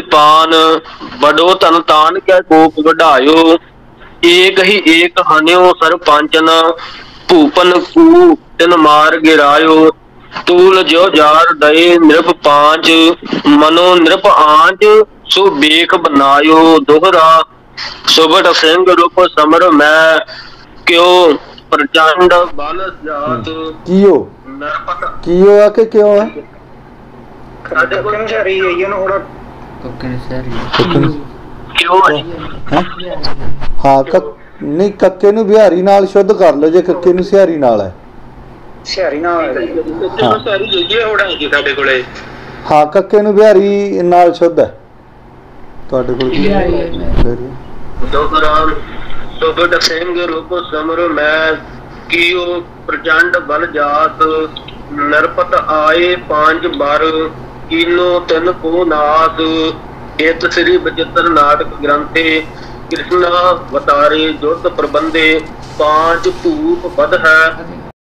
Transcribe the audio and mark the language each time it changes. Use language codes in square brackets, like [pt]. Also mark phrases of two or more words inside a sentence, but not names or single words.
[bra] ते पान बड़ो तन तान कै कोप बढ़ायो एक ही एक हन्यो सरपंचन भूपन कू तिन मार गिरायो तूल जो जार दए नृप पांच मनो नृप आंच सो बेख बनायो दोहरा सुबट सिंह रूप समर मैं क्यों प्रचंड बल जात [pa] ਕਿਓ नरपत ਕਿਓ ਆ ਕਿ ਕਿਉਂ ਹੈ [hi] क्यों है [pa] ਹੈਂ? ਹਾਂ ਨਹੀਂ ਕੱਕੇ ਨੂੰ ਬਿਹਾਰੀ ਨਾਲ ਸ਼ੁੱਧ ਕਰ ਲਓ ਜੇ ਕੱਕੇ ਨੂੰ ਸਿਹਾਰੀ ਨਾਲ ਹੈ ਸਿਹਾਰੀ ਨਾਲ ਸਾਰੀ ਜੁਜੇ ਹੋੜਾ ਹੈ ਸਾਡੇ ਕੋਲੇ ਹਾਂ ਕੱਕੇ ਨੂੰ ਬਿਹਾਰੀ ਨਾਲ ਸ਼ੁੱਧ ਹੈ ਤੁਹਾਡੇ ਕੋਲ ਕੀ ਹੈ [bra] दोहरा सुबट सिंह रूप समर मैं कियो प्रचंड बल जात नरपत आए पांच बार कीनो तिन को नाथ इत श्री बचित्र नाटक ग्रंथे कृष्णा वतारे जुत प्रबंधे पांच धूप बद है